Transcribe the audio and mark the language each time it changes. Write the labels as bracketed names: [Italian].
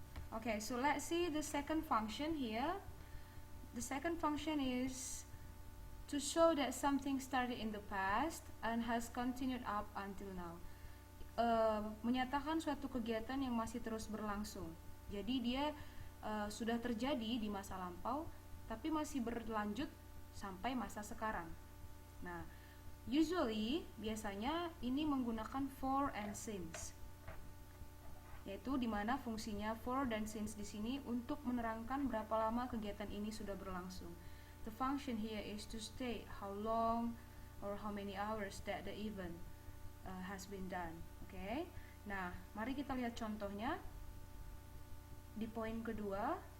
[English] Okay, so let's see the second function here. The second function is to show that something started in the past and has continued up until now. [Indonesian] Menyatakan suatu kegiatan yang masih terus berlangsung. Jadi dia sudah terjadi di masa lampau, tapi masih berlanjut sampai masa sekarang. Nah, usually biasanya ini menggunakan for and since, yaitu dimana fungsinya for dan since di sini untuk menerangkan berapa lama kegiatan ini sudah berlangsung. [English] The function here is to state how long or how many hours that the event has been done. Okay? [Indonesian] Nah, mari kita lihat contohnya di poin kedua.